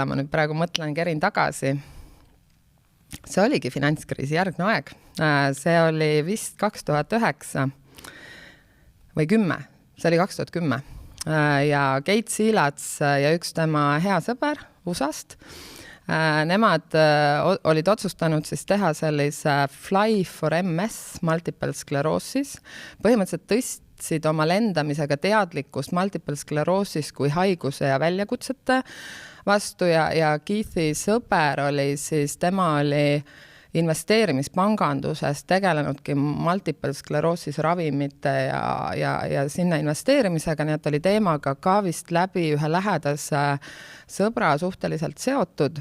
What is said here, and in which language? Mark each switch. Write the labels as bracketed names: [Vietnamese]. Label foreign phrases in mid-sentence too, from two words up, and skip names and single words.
[Estonian] Ma nüüd praegu mõtlen, kerin tagasi. See oligi finantskriisi järgne aeg. See oli vist 2009 või 10. See oli 2010. Ja Kate Seelats ja üks tema hea sõber USA-st, nemad olid otsustanud siis teha sellise Fly for MS, [English] multiple sclerosis. [Estonian] Põhimõtteliselt tõstsid oma lendamisega teadlikkust [English] multiple sclerosis [Estonian] kui haiguse ja väljakutsete vastu ja Keith'i sõber oli siis, tema oli investeerimispanganduses tegelenudki [English] multiple sclerosis [Estonian] ravimite ja sinna investeerimisega, nii et oli teemaga ka vist läbi ühe lähedase sõbra suhteliselt seotud.